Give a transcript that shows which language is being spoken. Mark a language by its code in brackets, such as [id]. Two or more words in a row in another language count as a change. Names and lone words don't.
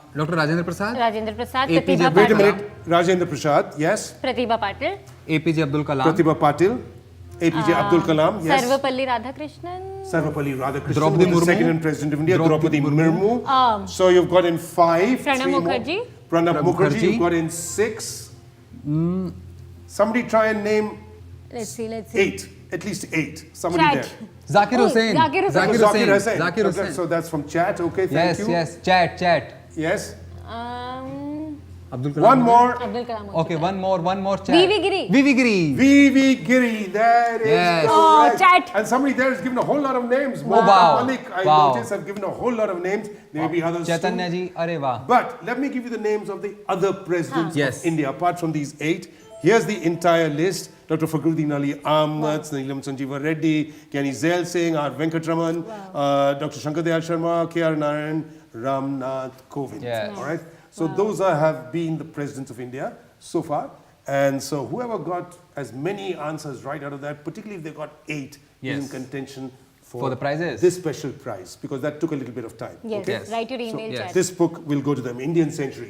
[en] Dr. Rajendra Prasad, Rajendra Prasad, APJ Pratibha Wait a Patil. minute. Rajendra Prasad, yes. Pratibha Patil. APJ Abdul Kalam, Pratibha Patil. APJ Abdul Kalam, yes. Sarvapalli Radhakrishnan. Sarvapalli Radhakrishnan, Draupadi who was the Murmu. second President of India. Draupadi Draupadi Murmu. So you've got in 5. Pranab 3 more. Mukherjee. Pranab Mukherjee. Mukherjee. You've got in 6. Somebody try and name Let's see. 8. At least 8. Somebody Chat. there. Zakir Oh, Hussain, Zakir Hussain. Zakir Hussain. Zakir Okay, Hussain. so that's from chat. Okay, thank you. Yes, chat. Yes. Abdul Kalam. One more. Abdul Kalam. Okay, one more chat. VV Giri. VV Giri. V.V. Giri. That is Yes. Oh, correct. chat. And somebody there has given a whole lot of names. Wow. Mohammed Malik, I Wow. noticed, have given a whole lot of names. There may be others Chaitanya too. [hi] ji, arey wah. [en] But let me give you the names of the other presidents Yes. of India, apart from these 8. Here's the entire list. Dr. Fakhruddin Ali Ahmed, Neelam Sanjeeva Reddy, Kyani Zail Singh, R. Venkatraman, Dr. Shankar Dayal Sharma, K.R. Narayan, Ramnath Kovind. Yes. All right? So those have been the presidents of India so far. And so whoever got as many answers right out of that, particularly if they got 8, is Yes. in contention For the prizes. this special prize, because that took a little bit of time. Yes. Okay? Yes. Write your email, yes. chat. This book will go to them, Indian Century.